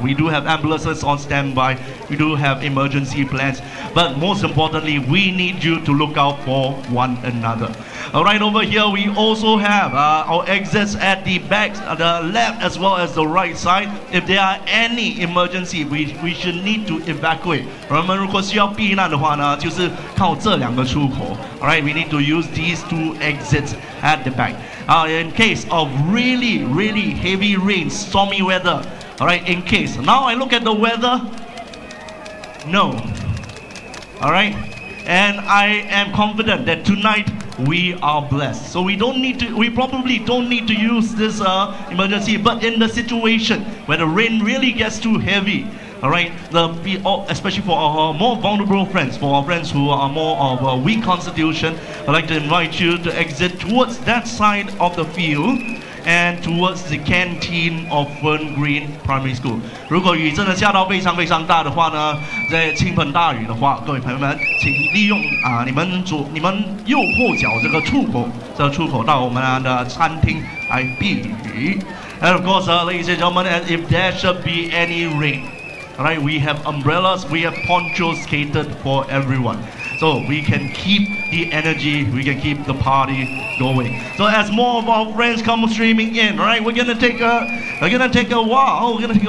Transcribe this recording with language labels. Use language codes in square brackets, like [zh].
[en] We do have ambulances on standby. We do have emergency plans. But most importantly, we need you to look out for one another. All right, over here we also have our exits at the back, the left as well as the right side. If there are any emergency, we should need to evacuate. [zh] 我们如果需要避难的话呢，就是靠这两个出口。 [en] All right, we need to use these two exits at the back. In case of really heavy rain, stormy weather. All right, in case. Now I look at the weather. No. All right, and I am confident that tonight we are blessed. So we probably don't need to use this emergency, but in the situation where the rain really gets too heavy, all right, especially for our more vulnerable friends, for our friends who are more of a weak constitution, I'd like to invite you to exit towards that side of the field and towards the canteen of Fern Green Primary School. [zh] 如果雨真的下到非常大的话呢，在倾盆大雨的话，各位朋友们，请利用你们右后脚这个出口到我们的餐厅来避雨。 [en] And of course, ladies and gentlemen, if there should be any rain, all right, we have umbrellas, we have ponchos catered for everyone. So so we can keep the energy, we can keep the party going. So as more of our friends come streaming in, right, we're gonna take a while.